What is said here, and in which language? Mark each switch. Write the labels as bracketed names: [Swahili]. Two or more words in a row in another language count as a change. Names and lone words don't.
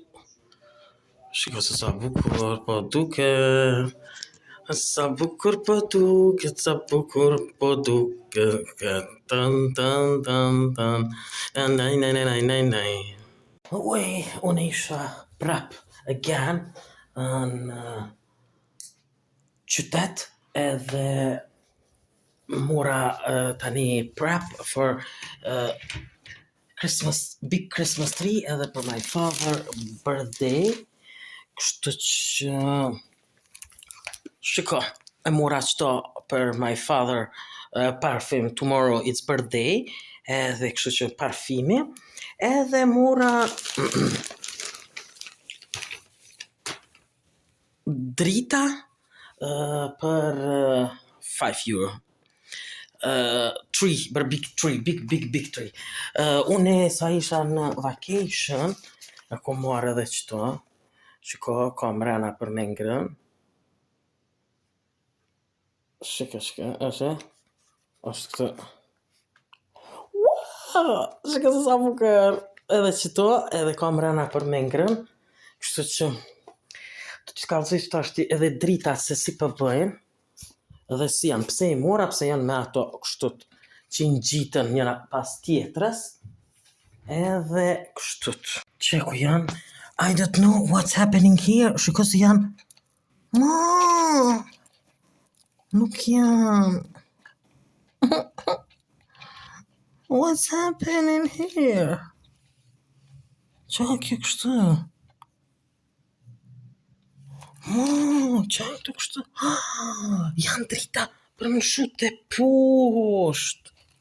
[Albanian] Shiko se sa bukur po duke, sa bukur po duke, sa bukur po duke, tan tan tan tan, naj. Uej, unë isha prap again në qytet, edhe mora tani [English] prep for big Christmas tree [Albanian] edhe për [English] my father birthday. [Albanian] Kështu që shiko, e mora qëto për [English] my father [Albanian] parfum, [English] tomorrow it's birthday, [Albanian] edhe kështu që parfimi, edhe mora drita për 5 euro. [English] Tree, but big tree. [Albanian] Une sa isha në vacation, e kom marrë edhe qëto, shiko, kam rena për me ngrën. Shika, është këtë. Wow, shika se sa bukur. Edhe qëto, edhe kam rena për me ngrën, kështu që të që kalëzisht ashti edhe drita se si përbëjnë, edhe si janë, pse I mora, pse janë me ato kështut që I ngjitën njëra pas tjetrës, edhe kështut. Qeku janë, [English] I don't know what's happening here, [Albanian] shiko se janë, nuk janë. [English] What's happening here? [Albanian] Qa kjo kështu? Qa këtu kështu? Janë drita për më shut e poshtë.